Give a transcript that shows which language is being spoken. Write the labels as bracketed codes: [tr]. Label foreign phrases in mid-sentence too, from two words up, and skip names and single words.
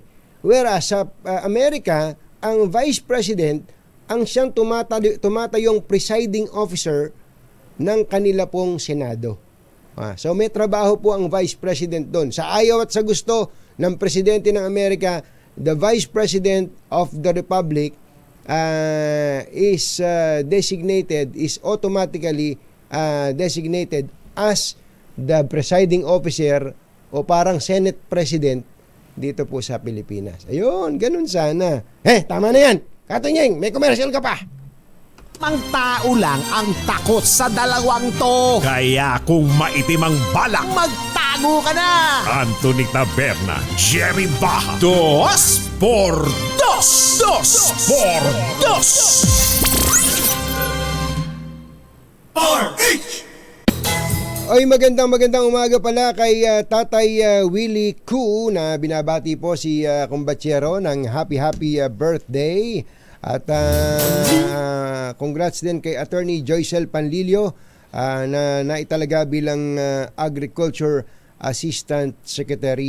[tl] Whereas sa Amerika, ang vice president ang siyang tumatayong presiding officer ng kanila pong Senado. So may trabaho po ang vice president doon. Sa ayaw at sa gusto ng presidente ng Amerika, [en] the vice president of the republic is automatically designated as the presiding officer [tl] o parang [en] Senate President [tl] dito po sa Pilipinas. Ayun, ganun sana. Tama na yan. Katunyeng, may commercial ka pa. Ang tao lang ang takot sa dalawang to. Kaya kung maitim ang balak, magtago ka na. [es] Anthony Taberna, Jerry Baja. Dos por dos. Dos por dos. [tl] RH! Oy, magandang umaga pala kay Tatay Willie Koo na binabati po si kumbatsero ng happy birthday. At congrats din kay Attorney Joycel Panlilio na naitalaga bilang [en] Agriculture Assistant Secretary.